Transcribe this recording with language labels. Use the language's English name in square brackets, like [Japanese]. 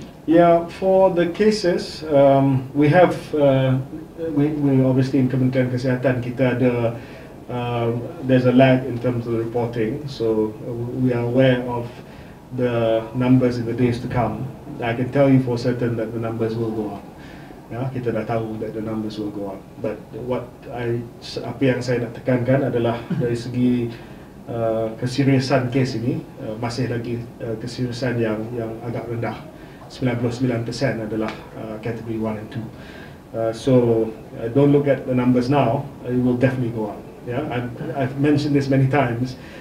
[English] Yeah, for the cases, we have we obviously in [Malay] Kementerian Kesihatan kita ada [English] there's a lag in terms of the reporting, so we are aware of the numbers in the days to come. I can tell you for certain that the numbers will go up. [Malay] Ya, kita dah tahu [English] that the numbers will go up. [Malay] But apa yang saya nak tekankan adalah dari segi keseriusan kes ini masih lagi keseriusan yang agak rendah. [English] 99% adalah category 1 and 2. So don't look at the numbers now. It will definitely go up. Yeah, I've mentioned this many times.